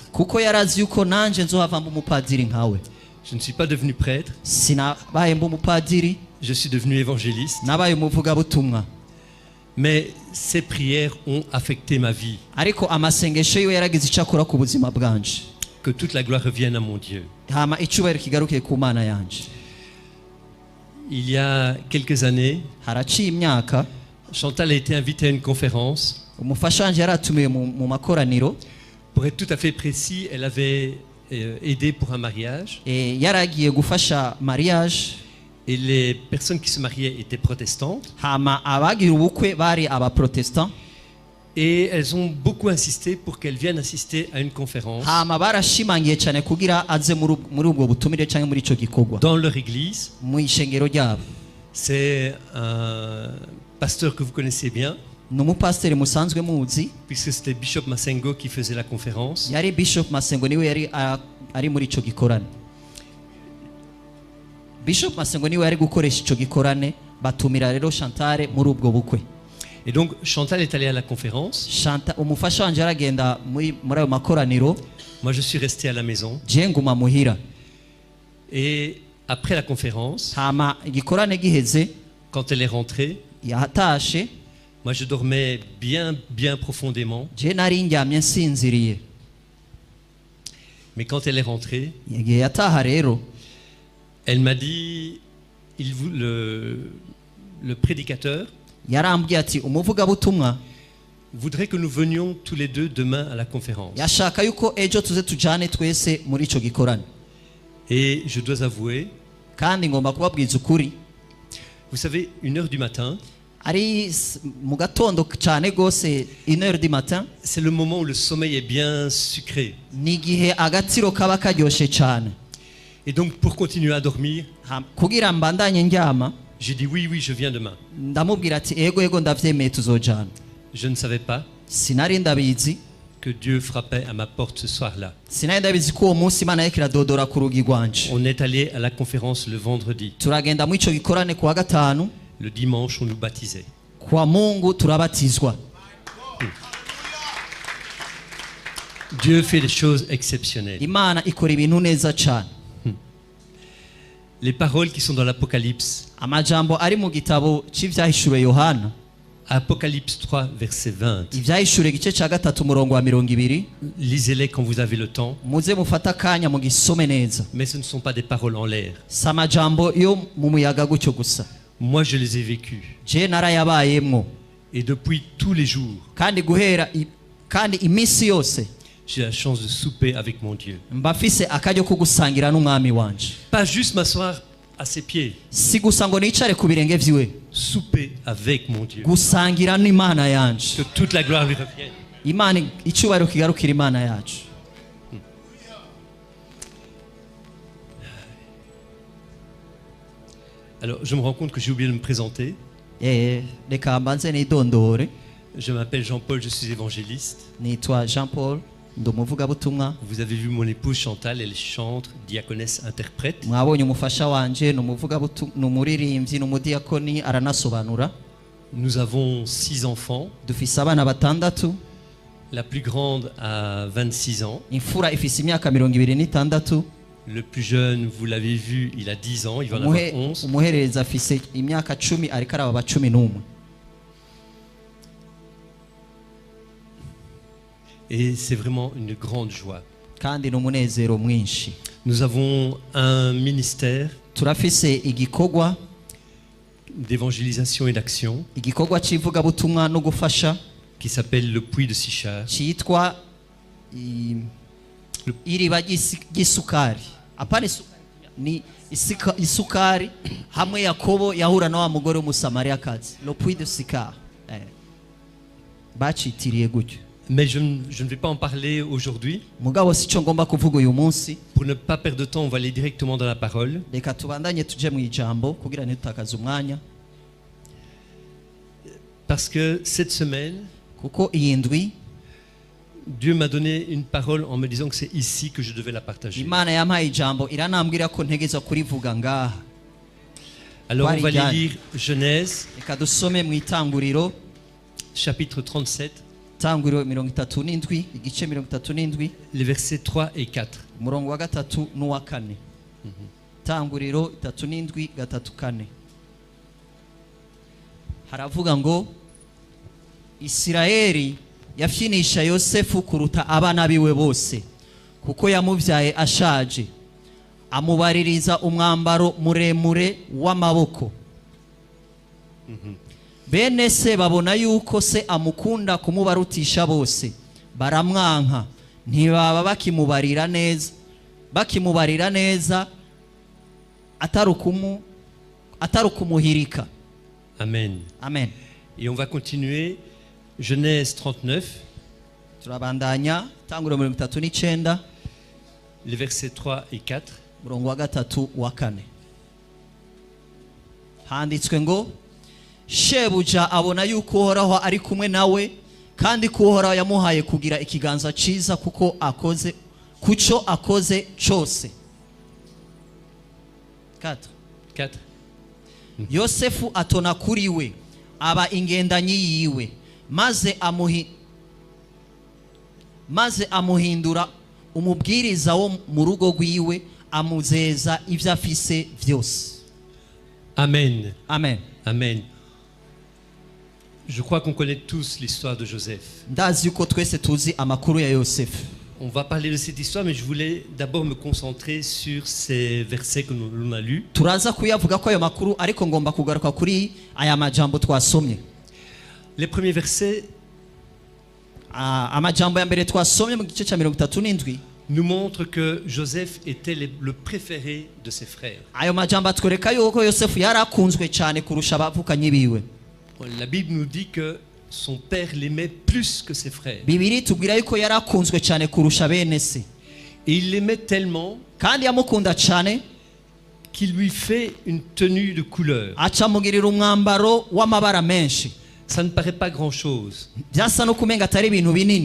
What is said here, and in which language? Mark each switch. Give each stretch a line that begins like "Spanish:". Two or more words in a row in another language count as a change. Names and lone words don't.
Rundi: kuko yarazi yuko nanje nzohava mba umupadiri nkawe.
French: Je ne suis pas devenu prêtre,
Rundi: Sinabaye mba umupadiri,
French: je suis devenu évangéliste.
Rundi: nabaye umuvugabutumwa.
French: Mais ces prières ont affecté ma vie.
Rundi: Ariko amasengesho yiwe yaragize icyo akora ku buzima bwanje.
French: Que toute la gloire revienne à mon Dieu.
Rundi: Hama icyubahiro kigaruke ku Mana yanje.
French: Il y a quelques années,
Rundi: Haraciye imyaka
French: Chantal a été invitée à une conférence.
Rundi: umufasha wanje yaratumiwe mu makoraniro.
French: Pour être tout à fait précis, elle avait aidé pour un mariage.
Rundi: Yaragiye gufasha mariage.
French: Et les personnes qui se mariaient étaient protestantes.
Rundi: Hama abagira ubukwe bari abaprotestant.
French: Et elles ont beaucoup insisté pour qu'elle vienne assister à une conférence
Rundi: Hama barashimangiye cyane kugira aze muri ubwo butumire cyangwa muri ico gikorwa
French: dans leur église.
Rundi: mu ishengero ryabo.
French: C'est un pasteur que vous connaissez bien,
Rundi: Ni umupasiteri musanzwe muzi,
French: puisque c'était Bishop Masengo qui faisait la conférence.
Rundi: yari Bishop Masengo niwe yari ari muri ico gikorane. Bishop Masengo niwe yari gukoresha ico gikorane, batumira rero Chantal muri ubwo bukwe.
French: Et donc Chantal est allée à la conférence.
Rundi: Chantal umufasha wanje aragenda muri ayo makoraniro,
French: Moi je suis resté à la maison.
Rundi: je nguma muhira.
French: Et après la conférence,
Rundi: Hama igikorane giheze,
French: quand elle est rentrée,
Rundi: yatashe,
French: moi je dormais bien profondément.
Rundi: je nari ndyamye nsinziriye.
French: Mais quand elle est rentrée,
Rundi: Igihe yataha rero,
French: Elle m'a dit, le prédicateur
Rundi: yarambwiye ati umuvugabutumwa
French: voudrait que nous venions tous les deux demain à la conférence.
Rundi: yashaka yuko ejo tuze tujane twese muri ico gikorane.
French: Et je dois avouer,
Rundi: kandi ngomba kubabwiza ukuri,
French: vous savez, 1h du matin,
Rundi: ari mu gatondo cyane gose
French: 1h du matin, c'est le moment où le sommeil est bien sucré.
Rundi: ni igihe agatsiro kaba karyoshe cyane.
French: Et donc pour continuer à dormir,
Rundi: kugira mbandanye ndyama
French: j'ai dit oui, oui, je viens demain.
Rundi: ndamubwira ati ego ndavyemeye tuzojana.
French: Je ne savais pas
Rundi: sinari ndabizi
French: que Dieu frappait à ma porte ce soir-là.
Rundi: sinari ndabizi ko uwo munsi Imana yariko iradodora ku rugi rwanje.
French: On est allé à la conférence le vendredi.
Rundi: turagenda mu ico gikorane kuwa gatanu,
French: Le dimanche, on nous baptisait.
Rundi: kwa Mungu turabatizwa.
French: Dieu fait des choses exceptionnelles.
Rundi: Imana ikora ibintu neza cyane.
French: Les paroles qui sont dans l'Apocalypse,
Rundi: amajambo ari mu gitabo cy'ivyahishuwe Yohana,
French: Apocalypse 3, verset 20.
Rundi: ivyahishuwe igice cya gatatu umurongo wa 20,
French: Lisez-les quand vous avez le temps,
Rundi: muze mufata akanya mu gisome neza.
French: mais ce ne sont pas des paroles en l'air.
Rundi: si amajambo yo mu muyaga gutyo gusa.
French: Moi, je les ai vécues.
Rundi: je narayabayemwo,
French: Et depuis tous les jours,
Rundi: kandi kandi iminsi yose
French: j'ai la chance de souper avec mon Dieu.
Rundi: mba mfise akaryo ko gusangira n'umwami wanje.
French: Pas juste m'asseoir à ses pieds,
Rundi: si gusa ngo nicare ku birenge vyiwe,
French: souper avec mon Dieu.
Rundi: gusangira n'Imana yanje.
French: Que toute la gloire lui revienne.
Rundi: Imana icyubahiro kigarukira Imana yacu.
French: Alors, je me rends compte que j'ai oublié de me présenter.
Rundi: reka mbanze nidondore.
French: Je m'appelle Jean-Paul, je suis évangéliste.
Rundi: nitwa Jean Paul, ndi umuvugabutumwa.
French: Vous avez vu mon épouse Chantal, elle chante, diaconesse, interprète.
Rundi: mwabonye umufasha wanje ni umuvugabutumwa, ni umuririmbyi, ni umudiyakoni, aranasobanura.
French: Nous avons 6 enfants.
Rundi: dufise abana batandatu.
French: La plus grande a 26 ans.
Rundi: imfura ifise imyaka 26.
French: Le plus jeune, vous l'avez vu, il a 10 ans, il va en avoir 11.
Rundi: umuhereza afise imyaka 10, ariko araba 11.
French: Et c'est vraiment une grande joie.
Rundi: kandi ni umunezero mwinshi.
French: Nous avons un ministère
Rundi: turafise igikorwa
French: d'évangélisation et d'action
Rundi: c'ivugabutumwa no gufasha
French: qui s'appelle le Puits de Sichar.
Rundi: cyitwa iriba ry'isukari. apana isukari, ni isukari hamwe Yakobo yahura na wa mugore w'umusamariyakazi. le Puits de Sichar, bacitiriye gutyo.
French: Mais je ne vais pas en parler aujourd'hui.
Rundi: mugabo sico ngomba kuvuga uyu munsi.
French: Pour ne pas perdre de temps, on va aller directement dans la parole.
Rundi: reka tubandanye tuje mu ijambo kugira ntitutakaze umwanya.
French: Parce que cette semaine,
Rundi: kuko iyi ndwi
French: Dieu m'a donné une parole en me disant que c'est ici que je devais la partager.
Rundi: Imana yampaye ijambo iranambwira ko ntegeza kurivuga ngaha.
French: Alors on va
Rundi: Warigane.
French: lire Genèse,
Rundi: reka dusome mu itanguriro,
French: chapitre 37,
Rundi: itanguriro 37, igice 37,
French: les versets 3 et 4.
Rundi: umurongo wa 3 n'uwa 4. itanguriro 37, 3, 4. haravuga ngo Isirayeli yafyinisha Yosefu kuruta abana biwe bose, kuko yamubyaye ashaje, amubaririza umwambaro muremure w'amaboko. bene se babona yuko se amukunda kumubarutisha bose, baramwanka, ntibaba bakimubarira neza atarukumuhirika. Amen. Amen.
French: Et on va continuer. Genèse 39,
Rundi: turabandanya itanguriro 39,
French: les versets 3 et 4.
Rundi: umurongo wa 3 wa 4. handitswe ngo shebuja abona yuko Uhoraho ari kumwe nawe, kandi ko Uhoraho yamuhaye kugira ikiganza ciza kuko akoze cyose. 4. Yosefu atona kuri we, aba ingendanyi yiwe, maze amuhindura umubwiriza wo mu rugo rwiwe, amuzeza ivyo afise vyose. Amen. Amen. Amen.
French: Je crois qu'on connaît tous l'histoire de Joseph.
Rundi: ndazi yuko twese tuzi amakuru ya Yosefu.
French: On va parler de cette histoire, mais je voulais d'abord me concentrer sur ces versets que l'on a lus.
Rundi: turaza kuyavuga ko ayo makuru ariko ngomba kugaruka kuri aya majambo twasomye.
French: Les premiers versets
Rundi: Amajambo ya mbere twasomye mu gice cya 37
French: nous montrent que Joseph était le préféré de ses frères.
Rundi: ayo majambo atwereka yuko Yosefu yari akunzwe cyane kurusha abavukanye biwe.
French: La Bible nous dit que son père l'aimait plus que ses frères.
Rundi: Bibiri tubwira yuko yari akunzwe cyane kurusha bene se,
French: Et il l'aimait tellement
Rundi: kandi yamukunda cyane
French: qu'il lui fait une tenue de couleur.
Rundi: acamugirira umwambaro w'amabara menshi.
French: Ça ne paraît pas grand-chose.
Rundi: Byasa no kumenga atari ibintu binini,